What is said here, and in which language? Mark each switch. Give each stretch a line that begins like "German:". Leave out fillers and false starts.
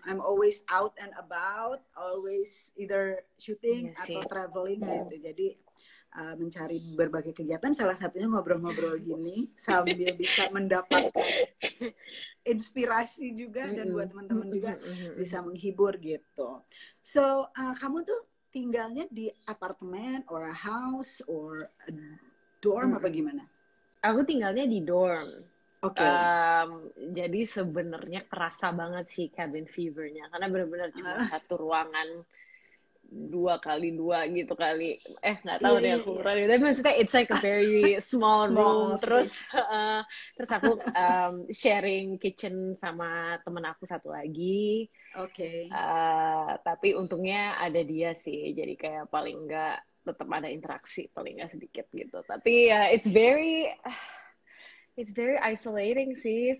English: I'm always out and about, always either shooting
Indonesian: Iya sih. atau traveling gitu. Jadi mencari berbagai kegiatan, salah satunya ngobrol-ngobrol gini sambil bisa mendapatkan inspirasi juga dan buat teman-teman juga bisa menghibur gitu. So, kamu tuh tinggalnya di apartemen
English: or a house or a dorm
Indonesian: apa gimana? Aku tinggalnya di dorm. Oke. Jadi sebenarnya kerasa banget sih cabin fever-nya karena benar-benar cuma satu ruangan 2x2 gitu kali. Nggak tahu deh aku ukurannya. Tapi maksudnya
English: it's like a very small room.
Indonesian: Terus aku sharing kitchen sama temen aku satu lagi. Oke. Tapi untungnya ada dia sih. Jadi kayak paling nggak tetap ada interaksi paling nggak sedikit gitu.
English: Tapi it's very isolating sih